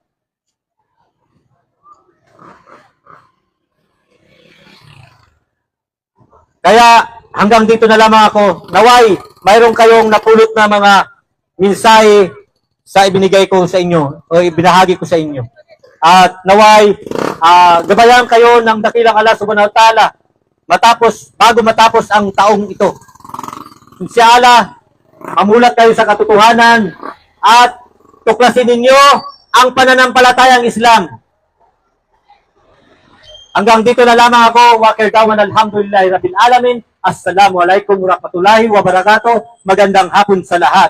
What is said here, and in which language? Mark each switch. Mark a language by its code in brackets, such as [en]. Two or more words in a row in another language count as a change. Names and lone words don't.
[tl] Kaya hanggang dito na lamang ako. Naway, mayroon kayong napulot na mga mensahe sa ibinigay ko sa inyo o ibinahagi ko sa inyo. At naway, gabayan kayo ng dakilang Allah [ar] سبحانه وتعالى [tl] bago matapos ang taong ito. Si Allah, mamulat kayo sa katotohanan at tuklasin ninyo ang pananampalatayang Islam. Hanggang dito na lamang ako. Wakil Dawan, [ar] الحمد لله رب العالمين. السلام عليكم ورحمة الله وبركاته. [tl] Magandang hapon sa lahat.